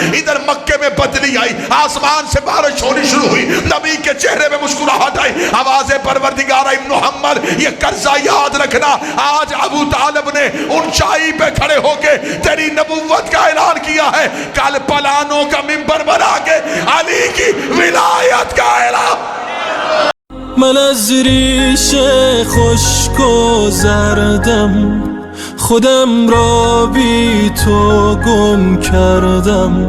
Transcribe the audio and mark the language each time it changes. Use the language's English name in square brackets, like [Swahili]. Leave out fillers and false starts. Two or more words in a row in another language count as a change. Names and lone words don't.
[Hindi] इधर मक्के में बदली आई, आसमान से बारिश होनी शुरू हुई, नबी के चेहरे में मुस्कुराहट आई, आवाज़े परवरदिगार इब्न मुहम्मद ये कर्जा याद रखना। आज अबू तालिब ने ऊंचाई पे खड़े होके तेरी नबुव्वत का ऐलान किया है, कल पलानों का मिंबर बना के अली की विलायत का ऐलान। [Persian] من از ریش خشک و زردم خودم را بی تو گم کردم.